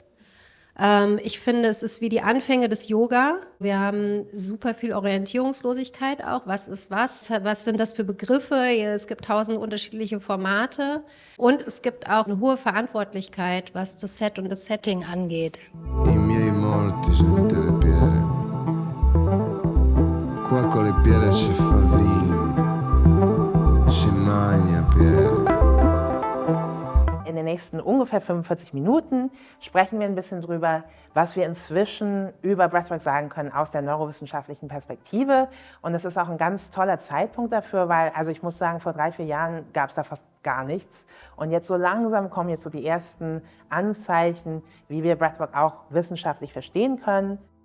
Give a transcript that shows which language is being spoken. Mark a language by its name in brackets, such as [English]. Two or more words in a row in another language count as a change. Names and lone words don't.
[German] Ich finde, es ist wie die Anfänge des Yoga. Wir haben super viel Orientierungslosigkeit auch. Was ist was? Was sind das für Begriffe? Es gibt 1000 unterschiedliche Formate. Und es gibt auch eine hohe Verantwortlichkeit, was das Set und das Setting angeht. [Italian] I miei morti gente le piere. Qua con le piere si fa vino, si magna piere. [German] In den nächsten ungefähr 45 Minuten sprechen wir ein bisschen drüber, was wir inzwischen über Breathwork sagen können aus der neurowissenschaftlichen Perspektive. Und es ist auch ein ganz toller Zeitpunkt dafür, weil, also ich muss sagen, vor 3-4 Jahren gab es da fast gar nichts. Und jetzt so langsam kommen jetzt so die ersten Anzeichen, wie wir Breathwork auch wissenschaftlich verstehen können.